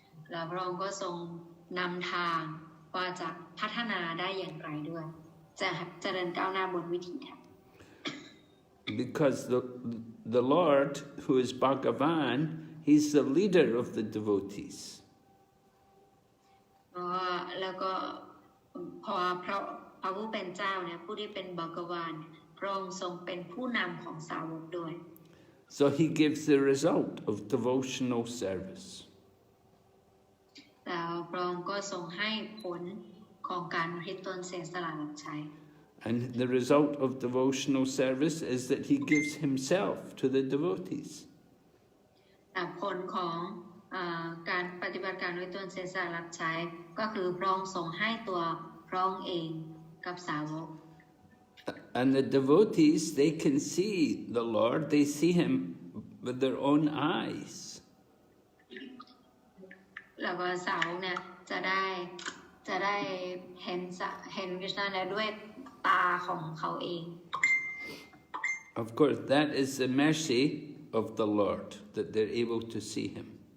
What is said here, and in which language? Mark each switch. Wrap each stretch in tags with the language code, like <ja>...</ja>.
<th>และพระองค์ก็ทรงนำทางว่าจะพัฒนาได้อย่างไรด้วยจะเจริญก้าวหน้าบนวิถีทาง</th> <en>Because the Lord, who is Bhagavan, he's the leader of the devotees.</en> <th>แล้วก็พอพระผู้เป็นเจ้าเนี่ยผู้ที่เป็นบักวานพระองค์ทรงเป็นผู้นำของสาวกด้วย</th> <en>So he gives the result of devotional service.</en> <th>แล้วพระองค์ก็ทรงให้ผลของการอุทิศตนเสียสละรับใช้</th> <en>And the result of devotional service is that he gives himself to the devotees.</en> <th>ผลของการปฏิบัติการด้วยตนเสียสละรับใช้ก็คือพระองค์ทรงให้ตัวพระองค์เองกับสาวก</th> <en>And the devotees, they can see the Lord, they see him with their own eyes.</en> <th>แล้วก็สาวกเนี่ยจะได้เห็นคริสต์เนี่ยด้วยตาของเขาเอง</th> <en>Of course, that is the mercy of the Lord, that they're able to see him.</en>